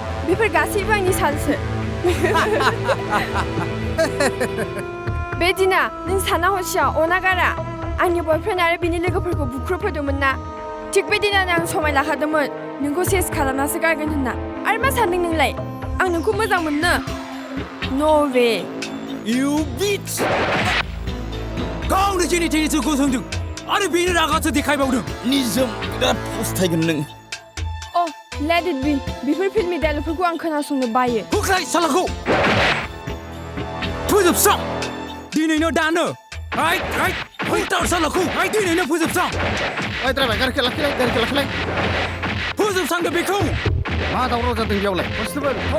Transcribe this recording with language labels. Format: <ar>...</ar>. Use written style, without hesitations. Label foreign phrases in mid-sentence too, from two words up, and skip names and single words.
<brx>बेफोर गासैबो आंनि चालसो. बे दिना नों साना हसिया अनागारा आंनि बयफ्रेन्ड आरो बिनि लोगोफोरखौ बुख्रुबहोदोंमोन ना. थिग बे दिनानो आं समाय लाखादोंमोन नोंखौ सेस खालामनासो गारगोन होनना. आरो मा सानदों नोंलाय आं नोंखौ मोजां मोनो</brx> <en>no way You bitch!</en> <brx>गावनो जेने थेनेसो गसंदों आरो बेनो रागासो देखायबावदों निजोम बिराद फस्थायगोन नों अ</brx> <en>let it be</en> <brx>बेफोर फिल्मनि डायलगफोरखौ आं खोनासंनो बायो होख्राय सालाखौ फोजोबस्रां दिनैनो दानो होथार सालाखौ दिनैनो फोजोबस्रां ओइ ड्राइभार गारिखौ लाखिलाय फोजोबस्रांदो बेखौ मा दावराव जादों बेयावलाय कनस्टेबल</brx>